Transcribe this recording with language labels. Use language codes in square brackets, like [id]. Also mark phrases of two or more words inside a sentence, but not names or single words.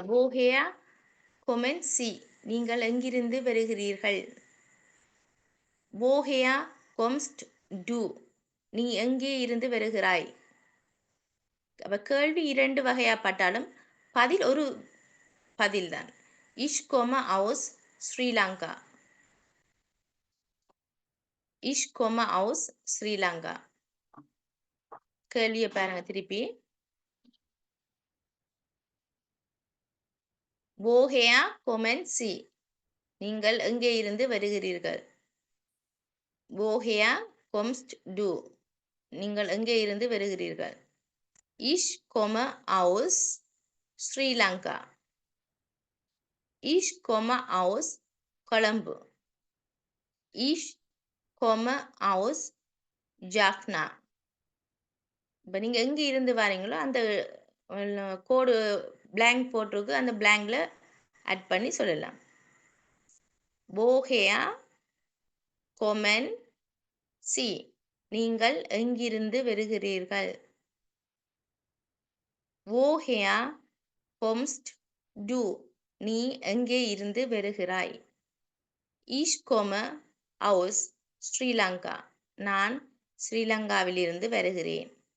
[de] "Woher kommen Sie" [ta] நீங்கள் எங்கிருந்து வருகிறீர்கள்? [de] "Woher kommst du" [ta] நீ எங்கே இருந்து வருகிறாய்? அப்ப கேள்வி 2 வகையாப்பட்டாலும் பதில் ஒரு பதில்தான். [de] "Ich komme aus ஸ்ரீலங்கா." "Ich komme aus ஸ்ரீலங்கா." [ta] கேள்வியை பாருங்க திருப்பி. [de] "Woher kommen Sie" [ta] நீங்கள் எங்கே இருந்து வருகிறீர்கள்? [de] "Woher kommst du" [ta] நீங்கள் எங்கே இருந்து வருகிறீர்கள்? [de] "Ich komme aus ஸ்ரீலங்கா." "Ich komme aus கொழும்பு." "Ich komme aus ஜாஃப்னா." [ta] இப்போ நீங்கள் எங்கே இருந்து வாரீங்களோ அந்த கோடு blank போட்டிருக்கு, அந்த blankல ஆட் பண்ணி சொல்லலாம். [de] "Woher kommen Sie" [ta] நீங்கள் எங்கிருந்து வருகிறீர்கள்? [de] "Woher kommst du" [ta] நீ எங்கே இருந்து வருகிறாய்? [de] "Ich komme aus ஸ்ரீலங்கா" [ta] நான் ஸ்ரீலங்காவிலிருந்து வருகிறேன்.